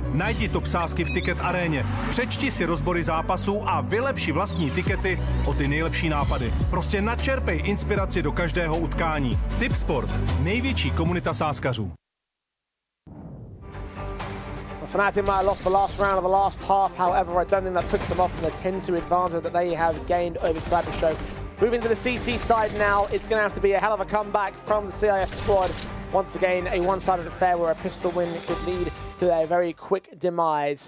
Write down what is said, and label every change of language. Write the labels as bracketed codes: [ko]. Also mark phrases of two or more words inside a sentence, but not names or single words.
[cs] Najdi top sázky v Ticket aréně. Přečti si rozbory zápasů a vylepši vlastní tikety o ty nejlepší nápady. Prostě načerpej inspiraci do každého utkání. Tipsport, největší komunita sázkařů. [en] Fnatic might have lost the last round of the last half, however, I don't think that puts them off from the 10-2 advantage that they have gained over CYBERSHOKE. Moving to the CT side now, it's going to have to be a hell of a comeback from the CIS squad. Once again, a one-sided affair where a pistol win could lead to a very quick demise.